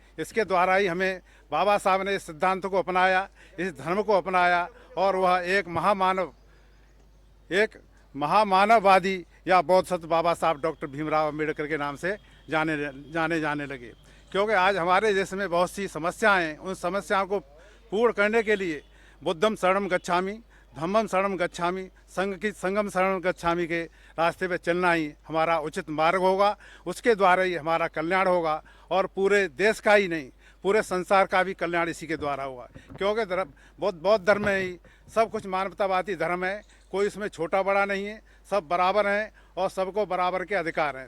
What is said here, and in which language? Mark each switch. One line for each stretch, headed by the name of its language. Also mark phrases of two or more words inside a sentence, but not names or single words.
Hindi: इसके द्वारा ही हमें बाबा साहब ने इस सिद्धांत को अपनाया, इस धर्म को अपनाया और वह एक महामानववादी या बोधिसत्व बाबा साहब डॉक्टर भीमराव अम्बेडकर के नाम से जाने लगे। क्योंकि आज हमारे देश में बहुत सी समस्याएं हैं, उन समस्याओं को पूर्ण करने के लिए
Pali: बुद्धम शरणम गच्छामि, धम्मम शरणम गच्छामि, संगम शरणम गच्छामि
Hindi: के रास्ते पे चलना ही हमारा उचित मार्ग होगा। उसके द्वारा ही हमारा कल्याण होगा और पूरे देश का ही नहीं, पूरे संसार का भी कल्याण इसी के द्वारा हुआ। क्योंकि बौद्ध धर्म में ही सब कुछ मानवतावादी धर्म है, कोई इसमें छोटा बड़ा नहीं है, सब बराबर हैं और सबको बराबर के अधिकार हैं।